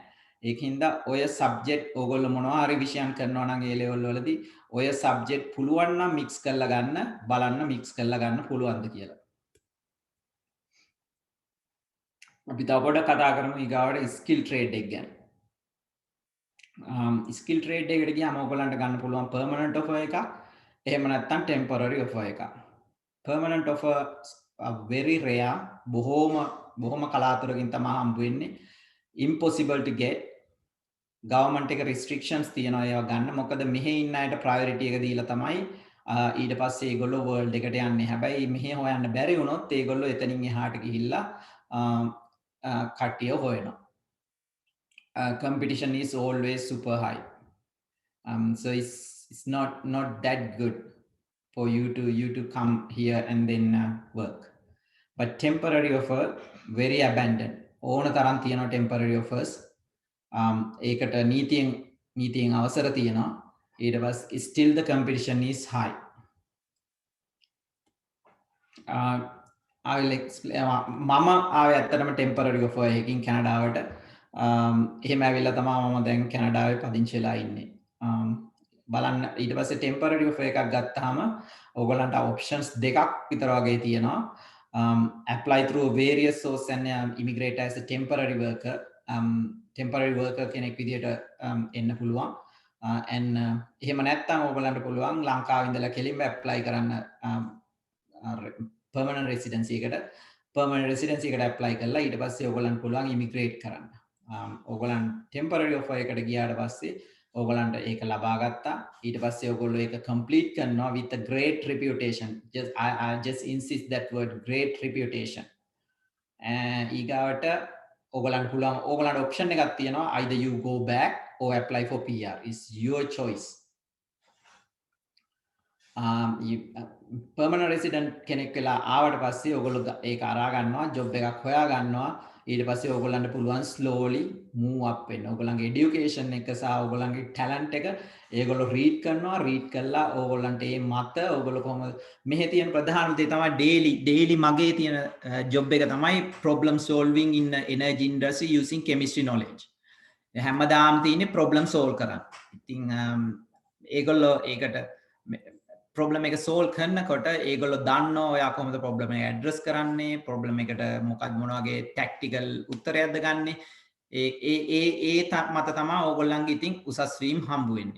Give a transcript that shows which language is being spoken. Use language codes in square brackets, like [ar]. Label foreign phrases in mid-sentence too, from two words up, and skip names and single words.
[si] ඒකින්ද ඔය subject ඕගොල්ලෝ මොනවා හරි විෂයන් කරනවා නම් A level වලදී ඔය subject පුළුවන් නම් mix කරලා ගන්න, බලන්න mix කරලා ගන්න පුළුවන්ද කියලා. අපි තව පොඩ්ඩක් කතා කරමු ඊගාවට [en] skill trade [si] එක ගැන. [en] skill trade [si] එකට ගියාම ඔයගොල්ලන්ට ගන්න පුළුවන් [en] permanent offer [si] එකක් එහෙම නැත්නම් [en] temporary offer [si] එකක්. [en] permanent offer very rare [si] බොහොම කලාතුරකින් තමයි හම්බ වෙන්නේ. [en] impossible to get. government එක restrictions [si] තියනවා ඒවා ගන්න. මොකද මෙහි ඉන්න අයට priority එක දීලා තමයි ඊට පස්සේ ඒගොල්ලෝ world එකට යන්නේ. හැබැයි මෙහි හොයන්න බැරි වුණොත් ඒගොල්ලෝ එතනින් එහාට ගිහිල්ලා කට්ටිය හොයනවා. [en] Competition is always super high. So it's not that good for you to come here and then work. But temporary offer very abundant. [si] ඕන තරම් තියෙනවා [en] temporary offers. [si] ඒකට නීතියෙන් අවසර තියෙනවා. ඊට පස්සේ [en] still the competition is high. I will explain. [si] මම ආවේ ඇත්තටම [en] temporary offer [si] එකකින් කැනඩාවට. එහෙම ඇවිල්ලා තමයි මම දැන් කැනඩාවේ පදිංචි වෙලා ඉන්නේ. බලන්න ඊට පස්සේ [en] temporary offer [si] එකක් ගත්තාම ඕගොල්ලන්ට options දෙකක් විතර වගේ තියෙනවා. [en] Apply through various source and immigrate as a temporary worker. Temporary worker [si] කෙනෙක් විදියට එන්න පුළුවන්. And එහෙම නැත්නම් ඕගොල්ලන්ට පුළුවන් ලංකාවේ ඉඳලා කෙලින්ම apply කරන්න [en] permanent residency [si] එකට apply කරලා ඊට පස්සේ ඕගොල්ලන්ට පුළුවන් immigrate කරන්න. ඕගොල්ලන් [en] temporary offer [si] එකට ගියාට පස්සේ ඕගොල්ලන්ට ඒක ලබා ගත්තා. ඊට පස්සේ ඕගොල්ලෝ ඒක complete කරනවා [en] with a great reputation. I just insist that word, great reputation. [si] ඊගාවට ඕගොල්ලන්ට පුළුවන් ඕගොල්ලන්ට option එකක් තියෙනවා, [en] either you go back or apply for PR. It's your choice. permanent resident [si] කෙනෙක් වෙලා ආවට පස්සේ ඕගොල්ලෝ ඒක අරා ගන්නවා, job එකක් හොයා ගන්නවා. ඊට පස්සේ ඕගොල්ලන්ට පුළුවන් [en] slowly move up [si] වෙන්න. ඕගොල්ලන්ගේ education එක සහ ඕගොල්ලන්ගේ talent එක ඒගොල්ලෝ read කරලා ඕගොල්ලන්ට මේ මත ඕගොල්ලෝ කොහොමද මෙහි තියෙන ප්‍රධාන දේ තමයි daily මගේ තියෙන job එක තමයි [en] problem solving in the energy industry using chemistry knowledge. [si] හැමදාම තියෙන්නේ [en] problem solve [si] කරන්න. ඉතින් ඒගොල්ලෝ ඒකට problem එක solve කරනකොට ඒගොල්ලෝ දන්නවා ඔයා කොහොමද problem එක address කරන්නේ, problem එකට මොකක්ද මොන වගේ tactical උත්තරයක්ද ගන්නෙ. ඒ මත තමයි ඕගොල්ලන්ගේ ඉතින් උසස් වීම හම්බ වෙන්නේ.